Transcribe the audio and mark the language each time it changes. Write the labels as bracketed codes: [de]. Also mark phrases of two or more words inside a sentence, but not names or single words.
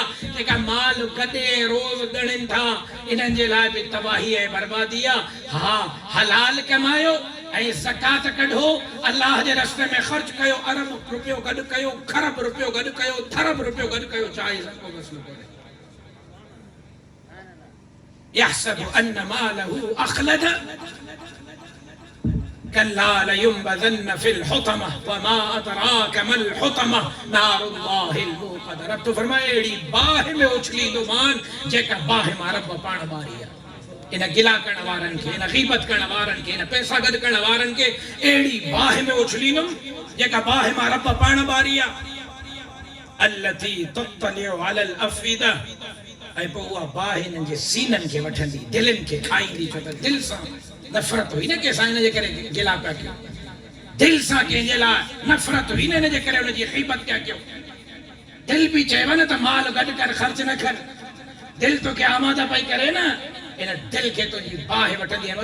[sd] जेका माल गॾे रोज़ ॻणनि था, इन्हनि जे लाइ बि तबाही ऐं बर्बादी आहे। हा, हलाल कमायो ऐं ज़कात कढो, अल्लाह जे रस्ते में ख़र्च कयो, अरब रुपयो गॾु कयो, खरब रुपयो गॾु कयो, थरब रुपयो गॾु कयो, चाहे को मसलो कोन्हे। [ar] يحسب أن ماله أخلده كلا لينبذن في الحطمة وما أدراك ما الحطمة نار الله الموقدة. [sd] रब तो फरमाए अहिड़ी बाहि में उछलींदो मान जेका बाहि मां रब पाण ॿारी आहे। इन गिला करण वारनि खे, इन ग़ीबत करण वारनि खे, इन पैसा गॾु करण वारनि खे अहिड़ी बाहि में उछलींदुमि जेका बाहि मां रब पाण ॿारी आहे। [ar] التي تطلع على الأفئدة, [sd] ऐं पोइ उहा बाहि हिननि जे सीननि खे वठंदी, दिलनि खे खाईंदी, छो त दिलि सां नफ़रत हुई न कंहिंसां, हिन जे करे गिला पिया कयो। दिलि सां कंहिंजे लाइ नफ़रत हुई न, हिन जे करे हुनजी ग़ीबत पिया कयो। दिलि बि चयव न त माल गॾु कर, ख़र्च न कर, दिलि तोखे आमादा पई करे न, इन दिलि खे तुंहिंजी बाहि वठंदी आहे।